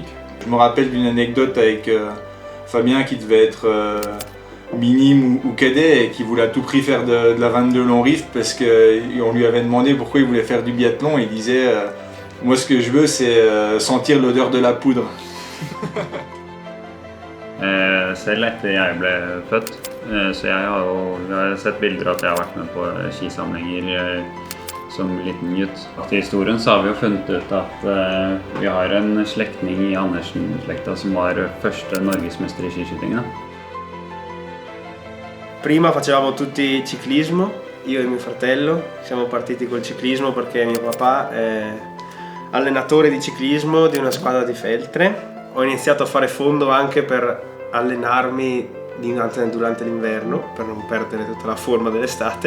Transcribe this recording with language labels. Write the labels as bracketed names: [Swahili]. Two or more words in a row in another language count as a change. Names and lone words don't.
[French] Je me rappelle d'une anecdote avec Fabien qui devait être minime ou cadet et qui voulait à tout prix faire de la 22 long rift parce qu'on lui avait demandé pourquoi il voulait faire du biathlon et il disait moi ce que je veux c'est sentir l'odeur de la poudre. [Norwegian] Selv etter jeg ble født, så jeg har sett bilder at jeg har vært med på skisamlinger som liten gutt. Til historien så har vi jo funnet ut at vi har en slektning i Andersen-slekta som var første norgesmester i skiskyting. [Italian] Prima facevamo tutti ciclismo, io e mio fratello, siamo partiti col ciclismo perché mio papà è allenatore di ciclismo di una squadra di Feltre. Ho iniziato a fare fondo anche per allenarmi durante l'inverno, per non perdere tutta la forma dell'estate.